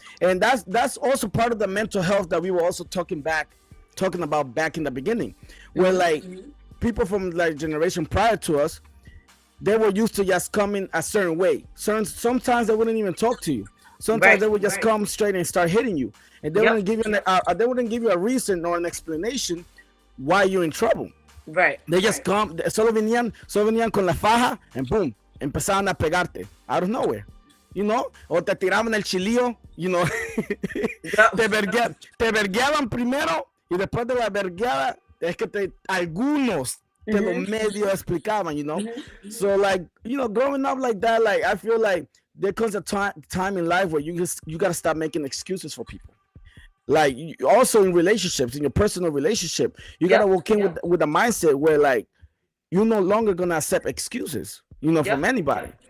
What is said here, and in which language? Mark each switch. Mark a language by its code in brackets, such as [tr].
[en] And that's also part of the mental health that we were also talking about back in the beginning, where like people from like generation prior to us, they were used to just coming a certain way. Sometimes they wouldn't even talk to you. Sometimes they would just come straight and start hitting you, and they wouldn't give you a reason or an explanation why you're in trouble. Right. They just come, [es] solo venían con la faja [en] and boom, [es] empezaban a pegarte [en] out of nowhere, you know, [es] o te tiraban el chilío, [en] you know, [es] te vergueaban primero y después de la vergueada es que algunos te lo medio explicaban, you know. [en] So like, you know, growing up like that, like I feel like there comes a time in life where you gotta stop making excuses for people. Like also in relationships, in your personal relationship, you gotta walk in with a mindset where like you're no longer gonna accept excuses, you know, from anybody.